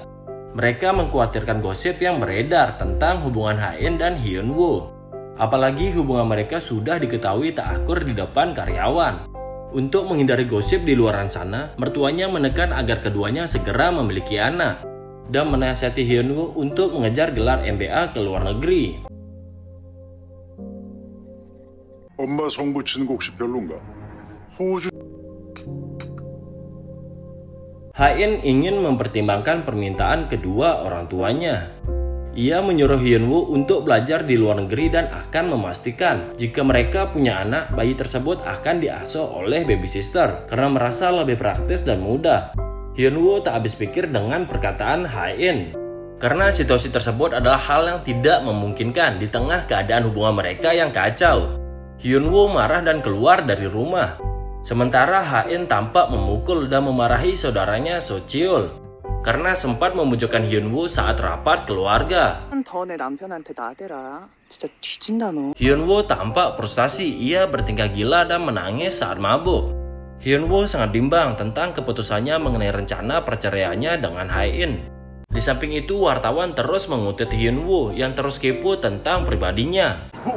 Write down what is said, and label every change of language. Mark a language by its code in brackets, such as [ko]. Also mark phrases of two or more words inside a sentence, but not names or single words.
[id] Mereka mengkhawatirkan gosip yang beredar tentang hubungan Ha-in dan Hyun-woo. Apalagi hubungan mereka sudah diketahui tak akur di depan karyawan. Untuk menghindari gosip di luaran sana, mertuanya menekan agar keduanya segera memiliki anak dan menasihati Hyun-woo untuk mengejar gelar MBA ke luar negeri. [ko] 엄마 성부 치는 거 혹시 별론가? 호주. [id] Ha-in ingin mempertimbangkan permintaan kedua orang tuanya. Ia menyuruh Hyun-woo untuk belajar di luar negeri dan akan memastikan jika mereka punya anak, bayi tersebut akan diasuh oleh babysitter karena merasa lebih praktis dan mudah. Hyun-woo tak habis pikir dengan perkataan Ha-in. Karena situasi tersebut adalah hal yang tidak memungkinkan di tengah keadaan hubungan mereka yang kacau. Hyun-woo marah dan keluar dari rumah. Sementara Ha-in tampak memukul dan memarahi saudaranya So-cheol karena sempat memojokkan Hyun-woo saat rapat keluarga. [ko] 더 내 남편한테 나대라. 진짜 뒤진다 너. [id] Hyun-woo tampak frustasi, ia bertingkah gila dan menangis saat mabuk. Hyun-woo sangat bimbang tentang keputusannya mengenai rencana perceraiannya dengan Ha-in. Di samping itu, wartawan terus mengutip Hyun-woo yang terus kepo tentang pribadinya.